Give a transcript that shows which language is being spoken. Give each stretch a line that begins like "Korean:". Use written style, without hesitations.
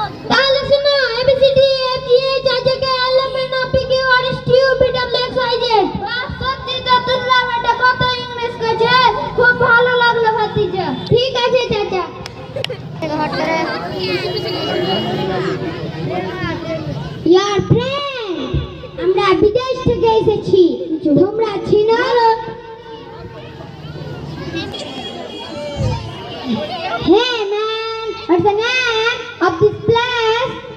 Bangla: তাহলে শুনো
English: ABCD FGH IJK LMN OPQ RST UVWXYZ।
Bangla: বাহ, সত্যি তো তোমরা এটা কত ইংলিশ কইছে, খুব ভালো লাগলো ভাতিজা। ঠিক আছে চাচা। ইয়ার ফ্রেন্ড, আমরা বিদেশ থেকে এসেছি, তোমরা চিনো?
English: Hey man, what's the name of this place?